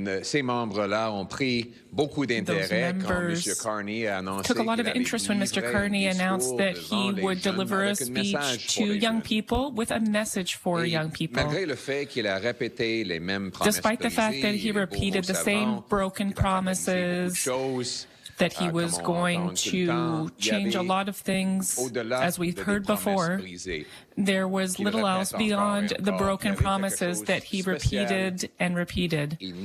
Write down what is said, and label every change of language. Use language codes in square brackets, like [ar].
[fr] Ces membres-là ont pris beaucoup d'intérêt quand M. Carney a annoncé [en] took a lot of interest when Mr. Carney announced that he would deliver a speech to young people with a message for young people. [fr] Malgré le fait qu'il a répété les mêmes promesses [en] Despite the fact that he repeated the same broken promises, that he was going to change a lot of things, as we've heard before, there was little else beyond the broken promises that he repeated and repeated.